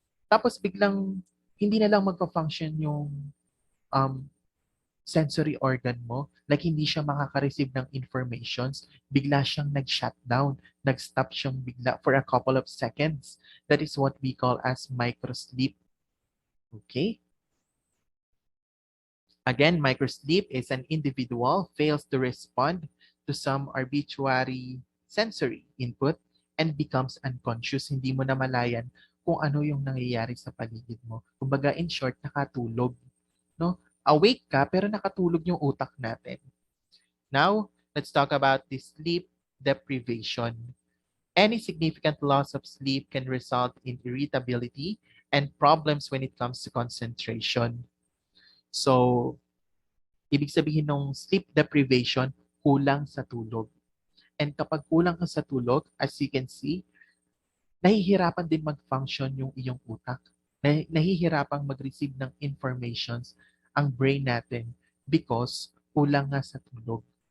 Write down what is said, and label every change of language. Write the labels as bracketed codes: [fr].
[tl] Tapos biglang, hindi na lang magpa-function yung um, sensory organ mo, like hindi siya makaka-receive ng informations, bigla siyang nag-shutdown, nag-stop siyang bigla for a couple of seconds. [en] That is what we call as microsleep. Okay? Again, microsleep is an individual fails to respond to some arbitrary sensory input and becomes unconscious. [tl] Hindi mo namalayan kung ano yung nangyayari sa paligid mo. Kumbaga, in short, nakatulog. No? Awake ka, pero nakatulog yung utak natin. [en] Now, let's talk about the sleep deprivation. Any significant loss of sleep can result in irritability and problems when it comes to concentration. [tl] So, ibig sabihin ng sleep deprivation, kulang sa tulog. And kapag kulang ka sa tulog, [en] as you can see, [tl] nahihirapan din mag-function yung iyong utak. Nahihirapang mag-receive ng informations ang brain natin because kulang nga sa tulog.